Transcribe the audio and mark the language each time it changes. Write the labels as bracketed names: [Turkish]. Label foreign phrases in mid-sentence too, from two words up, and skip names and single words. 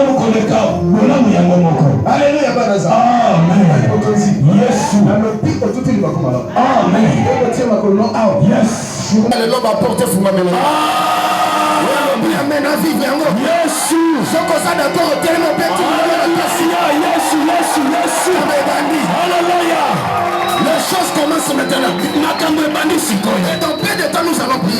[French] Alléluia, Banaza. Amen. [English] Yes. Amen. Yes. [French] Le lobe a porté Fumamela. [English] Amen. Yes. Alléluia. [French] Les choses commencent maintenant. Dans peu de temps, nous allons prier.